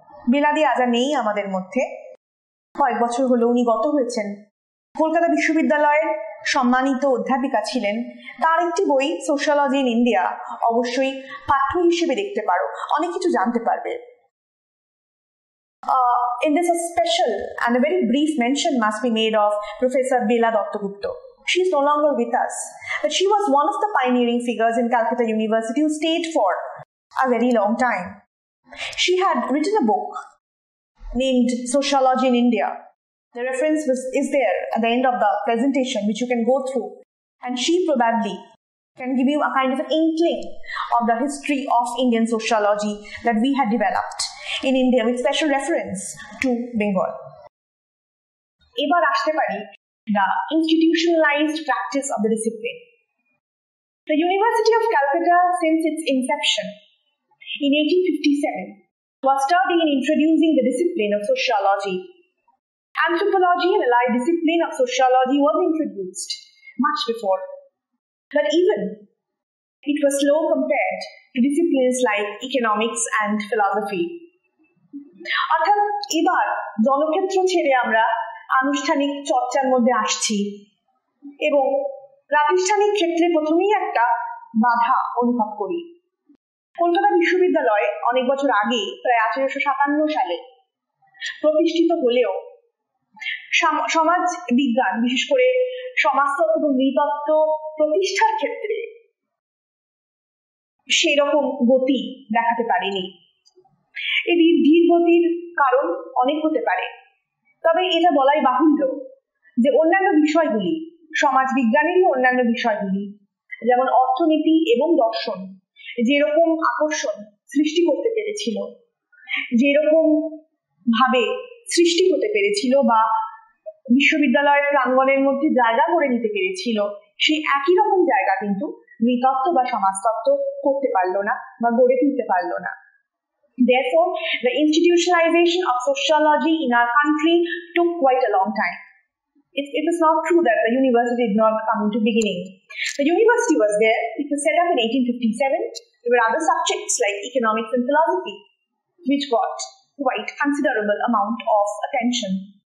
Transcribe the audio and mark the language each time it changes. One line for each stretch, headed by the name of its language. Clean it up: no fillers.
Bangla: বেলাদি আজ আর নেই আমাদের মধ্যে, কয়েক বছর হলো উনি গত হয়েছেন। কলকাতা বিশ্ববিদ্যালয়ের সম্মানিত অধ্যাপিকা ছিলেন। তার একটি বই সোশ্যোলজি ইন ইন্ডিয়া অবশ্যই পাঠ্য হিসেবে দেখতে পারো, অনেক কিছু জানতে পারবে।
English: In this, a special and a very brief mention must be made of Professor Bela Dattagupta. She is no longer with us, but she was one of the pioneering figures in Calcutta University who stayed for a very long time. She had written a book named Sociology in India. The reference is there at the end of the presentation, which you can go through, and she probably can give you a kind of an inkling of the history of Indian sociology that we had developed in India with special reference to Bengal.
Bangla: এবার আসতে পারি
English: the institutionalized practice of the discipline. The University of Calcutta, since its inception in 1857, was studying and introducing the discipline of sociology. Anthropology and allied discipline of sociology was introduced much before, but even it was slow compared to disciplines like economics and philosophy.
Bangla: অর্থাৎ এবার জনক্ষেত্র ছেড়ে আমরা আনুষ্ঠানিক চর্চার মধ্যে আসছি এবং প্রাতিষ্ঠানিক ক্ষেত্রে প্রথমেই একটা বাধা অনুভব করি। কলকাতা বিশ্ববিদ্যালয় অনেক বছর আগে, প্রায় 1857 সালে প্রতিষ্ঠিত হলেও সমাজ বিজ্ঞান, বিশেষ করে সমাজতত্ত্ব এবং নৃতত্ত্ব প্রতিষ্ঠার ক্ষেত্রে সেই রকম গতি দেখাতে পারেনি। এই ধীর গতির কারণ অনেক হতে পারে, তবে এটা বলাই বাহুল্য যে অন্যান্য বিষয়গুলি, সমাজ বিজ্ঞানেরই অন্যান্য বিষয়গুলি যেমন অর্থনীতি এবং দর্শন যেরকম আকর্ষণ সৃষ্টি করতে পেরেছিল, যেরকম ভাবে সৃষ্টি হতে পেরেছিল বা বিশ্ববিদ্যালয়ের প্রাঙ্গণের মধ্যে জায়গা করে নিতে পেরেছিল, সেই একই রকম জায়গা কিন্তু নৃতত্ত্ব বা সমাজতত্ত্ব করতে পারলো না বা গড়ে তুলতে পারলো না।
English: Therefore, the institutionalization of sociology in our country took quite a long time. It is not true that the university did not come into beginning. The university was there. It was set up in 1857. There were other subjects like economics and philosophy, which got quite considerable amount of attention.